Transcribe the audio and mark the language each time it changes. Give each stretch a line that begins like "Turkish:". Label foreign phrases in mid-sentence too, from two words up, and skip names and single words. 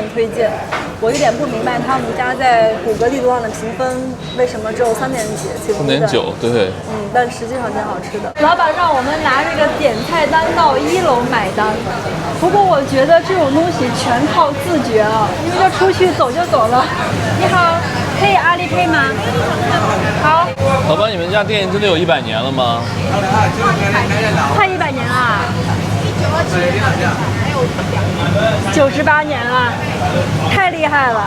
Chinese: 我有點不明白他們家在谷歌地圖上的評分為什麼只有3. 幾？3.9，對。但實際上挺好吃的。老闆讓我們拿這個點菜單到1樓買單，不過我覺得這種東西全靠自覺啊，因為就出去走就走了。你好，可以阿里配嗎？好。老闆，你們家店真的有100年了嗎？快100年了。98年了，太厲害了！